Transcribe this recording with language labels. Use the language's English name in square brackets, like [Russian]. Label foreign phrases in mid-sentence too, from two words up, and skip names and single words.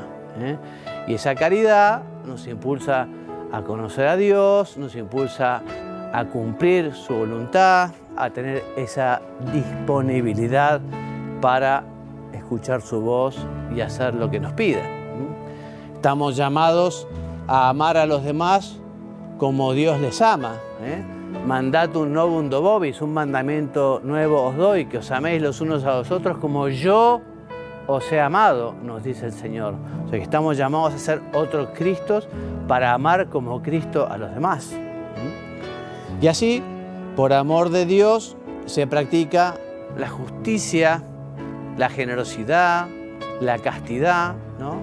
[Spanish] Y esa caridad nos impulsa a conocer a Dios, nos impulsa a cumplir su voluntad, a tener esa disponibilidad para escuchar su voz y hacer lo que nos pide. Estamos llamados a amar a los demás como Dios les ama. [Latin] Mandatum novum do vobis, [Spanish] un mandamiento nuevo os doy, que os améis los unos a los otros como yo os he amado, nos dice el Señor. O sea que estamos llamados a ser otros Cristos para amar como Cristo a los demás. Y así, por amor de Dios, se practica la justicia, la generosidad, la castidad, ¿no?